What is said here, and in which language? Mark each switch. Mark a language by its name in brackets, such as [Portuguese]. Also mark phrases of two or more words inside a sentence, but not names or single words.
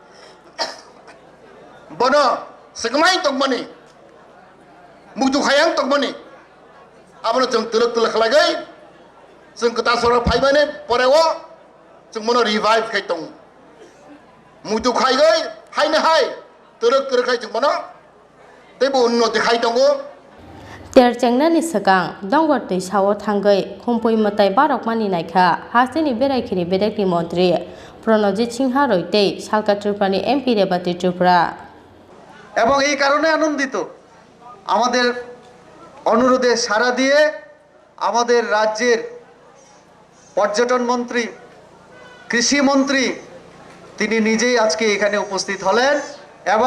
[Kok Borok] बनो सगमाय दंमोन मुदुखायां दंमोन आबनो जों तुरुक खालायगै जों गोदान सरकार फाइबाने परेवो जों मनो रिभाइभ खाय दं मुदुखायगै हायनो हाय तुरुक खाय जों मनो तेबो उन्नति खाय दङ तेर चेंगनानि सगां दंगर दैसाव थांगै खुम्पुइ मताइ बारक मानिनायखा हास्तेनि बेरायखिरि बेरेकनि मन्त्रि प्रनजित सिंहा रयते सालका त्रिपुरानि एमपि रेबाति त्रिपुरा [Bangla] এবং এই কারণে আনন্দিত আমাদের অনুরোধে সাড়া দিয়ে আমাদের রাজ্যের পর্যটন মন্ত্রী কৃষি মন্ত্রী তিনি নিজেই আজকে এখানে উপস্থিত হলেন এবং